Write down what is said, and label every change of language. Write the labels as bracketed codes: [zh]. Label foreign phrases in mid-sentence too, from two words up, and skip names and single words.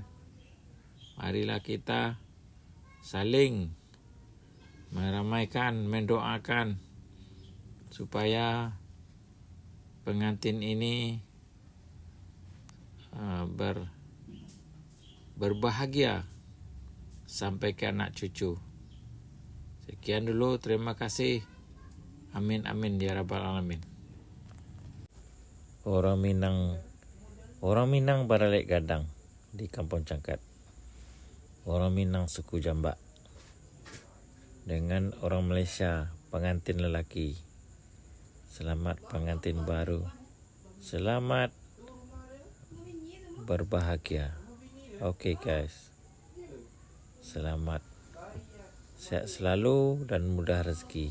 [id] Marilah kita saling meramaikan, mendoakan supaya pengantin ini berbahagia sampai ke anak cucu. Sekian dulu, terima kasih. Amin amin [ar] يا رب العالمين. [id] Orang Minang Baralek Gadang di Kampung Cangkat. Orang Minang suku Jambak dengan orang Malaysia pengantin lelaki. Selamat pengantin baru. Selamat berbahagia. [en] Okay guys. [id] Selamat. Sehat selalu dan mudah rezeki.